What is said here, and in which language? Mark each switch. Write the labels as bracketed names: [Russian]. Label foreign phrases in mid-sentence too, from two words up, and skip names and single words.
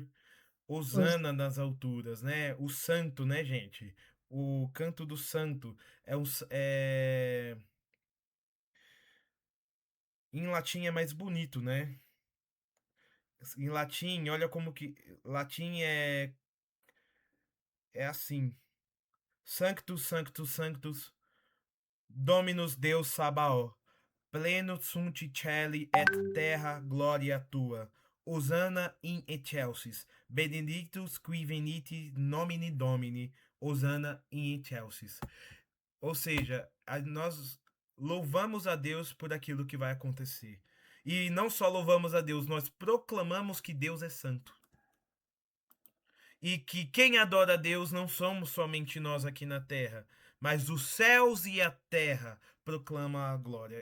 [Portuguese] Hosana nas alturas, né? O santo, né, gente? O canto do santo em latim é mais bonito, né? Em latim, olha como que latim é assim: [Latin] Sanctus, Sanctus, Sanctus, Dominus Deus Sabaoth, pleno sunt cieli et terra gloria tua. Hosana in excelsis, benedictus qui venit nomine Domini, Hosana in excelsis. [Portuguese] Ou seja, nós louvamos a Deus por aquilo que vai acontecer. E não só louvamos a Deus, nós proclamamos que Deus é santo. E que quem adora a Deus não somos somente nós aqui na terra, mas os céus e a terra proclamam a glória.